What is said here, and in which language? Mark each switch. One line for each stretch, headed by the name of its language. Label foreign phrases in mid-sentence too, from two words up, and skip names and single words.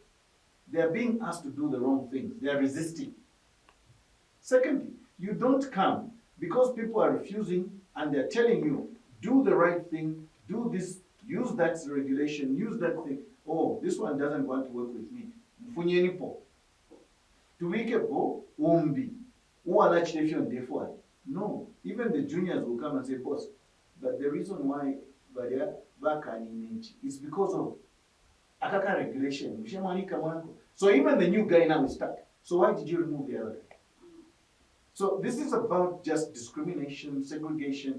English: They are being asked to do the wrong things. They are resisting. Secondly, you don't come because people are refusing and they're telling you, do the right thing, do this, use that regulation, use that thing. Oh, this one doesn't want to work with me.
Bemba: Mfunyeni po. Tuwike po, umbi.
English: No, even the juniors will come and say, boss, but the reason why is because of akaka regulation. So even the new guy now is stuck. So why did you remove the other guy? So this is about just discrimination, segregation.